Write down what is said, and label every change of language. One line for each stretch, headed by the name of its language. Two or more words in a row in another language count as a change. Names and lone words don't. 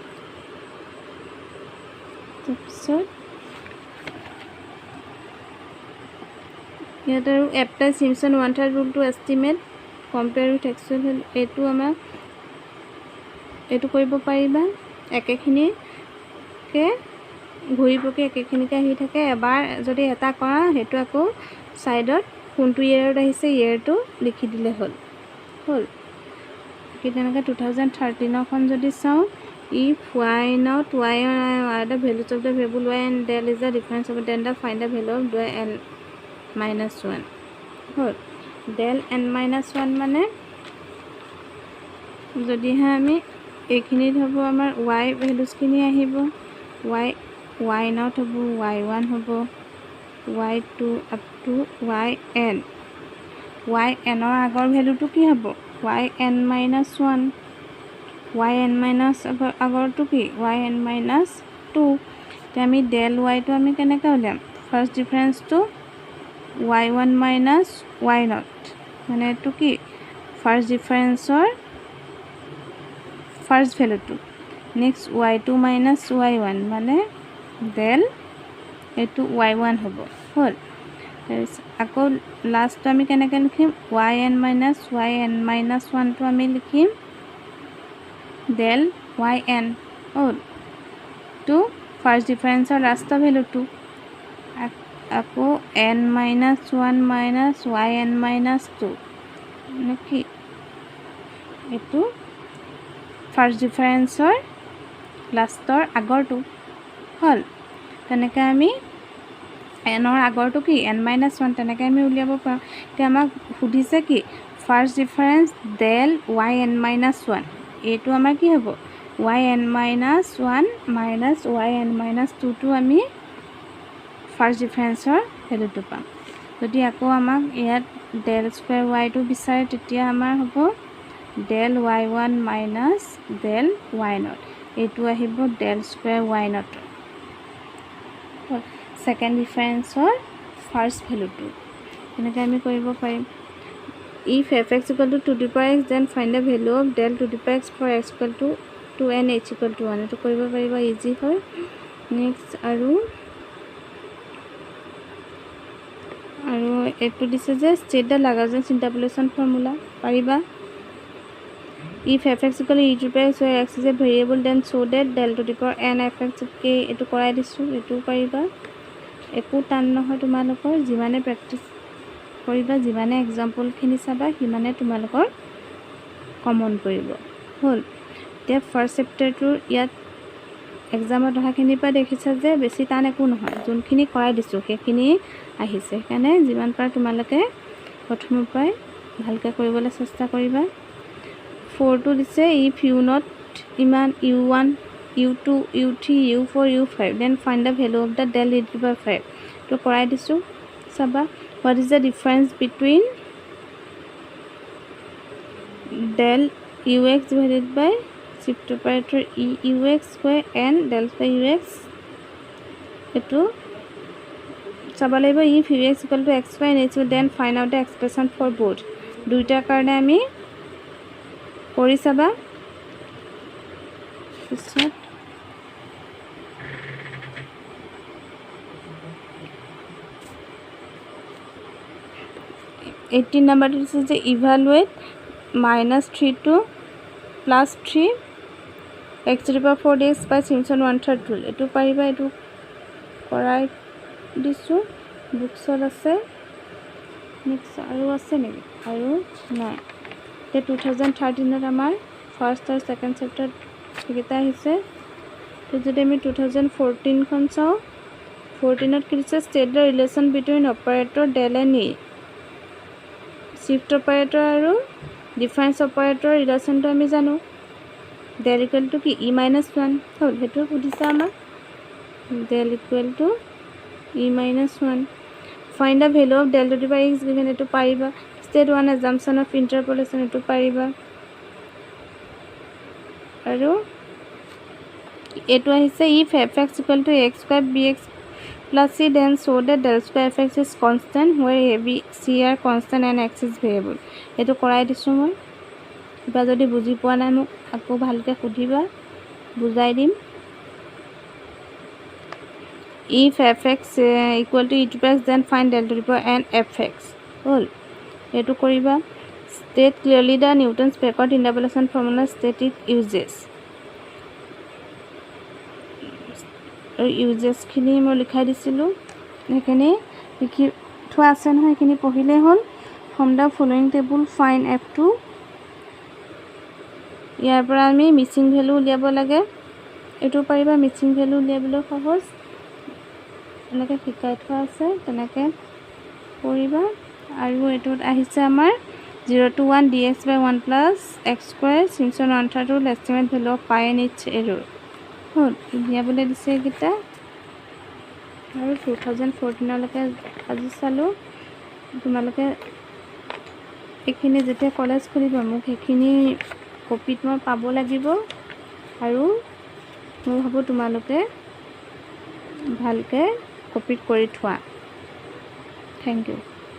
Assamese: তাৰপিছত ইয়াত আৰু
English: apply Simpson one third rule to estimate compare with actual
Assamese: এটো আমাৰ এটো কৰিব পাৰিবা একেখিনিকে ঘূৰি পকি একেখিনিকে আহি থাকে এবাৰ যদি এটা কৰা হেতু আকৌ সাইডত কোনটো ইয়াৰত আহিছে ইয়াৰটো লিখি দিলে হ'ল কি তেনেকা 2013 খন যদি চাও
English: if y not y are the values of the variable y and del is the difference of then the find the value of y n minus 1 হ'ল del n minus 1 মানে
Assamese: যদি আমি এইখিনিত হ'ব আমাৰ
English: y values
Assamese: খিনি আহিব
English: y not
Assamese: হ'ব y1 হ'ব y2
English: up to yn
Assamese: yn ৰ আগৰ ভ্যালুটো কি হ'ব
English: yn minus 1 yn minus
Assamese: আগৰটো কি
English: yn minus 2
Assamese: তে আমি
English: del y
Assamese: টো আমি কেনেকৈ উলিয়াম
English: first difference
Assamese: টো
English: y1 minus y0
Assamese: মানে এটো কি
English: first differenceৰ first valueটো next y2 minus y1
Assamese: মানে del এটো y1 হ'ব হ'ল আকৌ লাস্ট আমি কেনেকৈ লিখিম
English: yn minus 1
Assamese: টো আমি লিখিম
English: del yn হ'ল to first difference or last value 2 আকৌ n minus 1 minus yn minus 2 নকি
Assamese: এটো
English: first difference or last or
Assamese: আগৰটো হ'ল তেনেকৈ আমি n ৰ আগৰটো কি
English: n minus 1
Assamese: তেনেকৈ আমি উলিয়াব পাৰোঁ তে আমাক সুধিছে কি
English: first difference del yn minus 1
Assamese: এটো আমাৰ কি হ'ব
English: yn minus 1 minus yn minus 2
Assamese: টো আমি
English: first differenceৰ
Assamese: ভ্যালুটো পাম যদি আকৌ আমাক ইয়াত
English: del square y
Assamese: টো বিচাৰে তেতিয়া আমাৰ হ'ব
English: del y1 minus del y0
Assamese: এটো আহিব
English: del square y0 second differenceৰ first valueটো
Assamese: এনেকৈ আমি কৰিব পাৰিম
English: if fx equal to 2 to the power x then find the value of del to the power x for x equal to 2 and h equal to 1
Assamese: এটো কৰিব পাৰিবা ইজি হয় নেক্সট আৰু এটো দিছে যে
English: state the Lagrangian interpolation formula পাৰিবা if fx equal to e to the power x where x is a variable then so that del to the power n fx
Assamese: কে এটো কৰাই দিছো এটো পাৰিবা একো টান নহয় তোমালোকৰ যিমানে প্ৰেক্টিস কৰিবা যিমানে এক্সাম্পলখিনি চাবা সিমানে তোমালোকৰ কমন পৰিব হ'ল এতিয়া
English: first chapterটোৰ
Assamese: ইয়াত এক্সামত অহাখিনিৰ পৰা দেখিছা যে বেছি টান একো নহয় যোনখিনি কৰাই দিছোঁ সেইখিনি আহিছে সেইকাৰণে যিমান পাৰা তোমালোকে প্ৰথমৰ পৰাই ভালকৈ কৰিবলৈ চেষ্টা কৰিবা 4টো দিছে
English: if u not
Assamese: ইমান
English: u1 u2 u3 u4 u5 then find the value of the del e to the power 5
Assamese: তো কৰাই দিছোঁ চাবা
English: what is the difference between del ux divided by shift operator e ux square and del square ux
Assamese: এটো চাবা লাগিব
English: if ux equal to x square and h then find out the expression for both
Assamese: দুইটাৰ কাৰণে আমি কৰি চাবা
English: পিছত 18 নাম্বাৰটো
Assamese: দিছে যে
English: evaluate -3 to +3 x to the power 4 dx by Simpson 1/3 rule
Assamese: এটো পাৰিবা এটো কৰাই দিছোঁ বুকছত আছে নেক্সট আৰু আছে নেকি আৰু নাই তে 2013ত আমাৰ ফাৰ্ষ্ট আৰু
English: second chapter
Assamese: কিটা আহিছে তো যদি আমি 2014 খন চাও 14ত কি দিছে
English: state the relation between operator del and e shift operator আৰু difference operator relationটো
Assamese: আমি জানো
English: del equal to কি e - 1
Assamese: হ'ল হেতু সুধিছে আমাৰ
English: del equal to e - 1 find the value of del to the power x given
Assamese: এটো পাৰিবা
English: state 1 assumption of interpolation
Assamese: এটো পাৰিবা
English: আৰু এটো আহিছে if fx equal to x square bx plus c then show that del square fx is constant where a b c are constant and x is variable
Assamese: এটো কৰাই দিছোঁ মই কিবা যদি বুজি পোৱা নাই মোক আকৌ ভালকৈ সুধিবা বুজাই দিম
English: if fx equal to e to x then find del to the power n fx
Assamese: হ'ল এটো কৰিবা
English: state clearly the Newton's backward interpolation formula state it uses
Assamese: খিনি মই লিখাই দিছিলোঁ সেইখিনি লিখি থোৱা আছে নহয় সেইখিনি পঢ়িলে হ'ল
English: from the following table find f2
Assamese: ইয়াৰ পৰা আমি
English: missing value
Assamese: উলিয়াব লাগে এটো পাৰিবা
English: missing value
Assamese: উলিয়াবলৈ সহজ এনেকৈ শিকাই থোৱা আছে তেনেকৈ কৰিবা আৰু এটোত আহিছে আমাৰ
English: 0 to 1 dx by 1 plus x square Simpson 1/3 rule estimate value of pi and each error
Assamese: হ'ল উলিয়াবলৈ দিছে কিটা আৰু 2014 লৈকে আজি চালো তোমালোকে এখিনি যেতিয়া কলেজ খুলিব মোক এখিনি কপিত মই পাব লাগিব আৰু মই ভাবো তোমালোকে ভালকৈ কপিত কৰি থোৱা
English: thank you